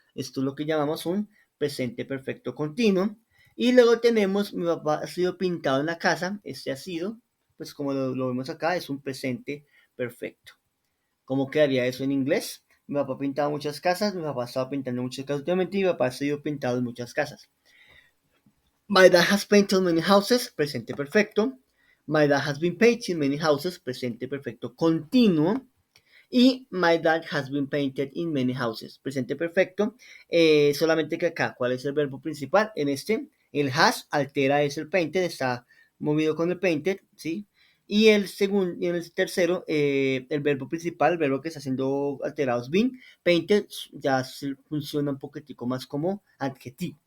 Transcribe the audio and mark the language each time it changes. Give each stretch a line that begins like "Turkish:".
Spanish: Esto es lo que llamamos un presente perfecto continuo. Y luego tenemos, mi papá ha sido pintado en la casa. Este ha sido, pues como lo vemos acá, es un presente perfecto. ¿Cómo quedaría eso en inglés? Mi papá pintaba muchas casas, mi papá estaba pintando muchas casas últimamente y mi papá ha sido pintado en muchas casas.
English: My dad has painted many houses,
Spanish: presente perfecto.
English: My dad has been painting many houses,
Spanish: presente perfecto continuo.
English: Y my dad has been painted in many houses.
Spanish: Presente perfecto. Solamente que acá, ¿cuál es el verbo principal? En este, el has altera es el painted, está movido con el painted, ¿sí? Y el segundo, y el tercero, el verbo principal, el verbo que está siendo alterado es been. Painted ya funciona un poquitico más como adjetivo.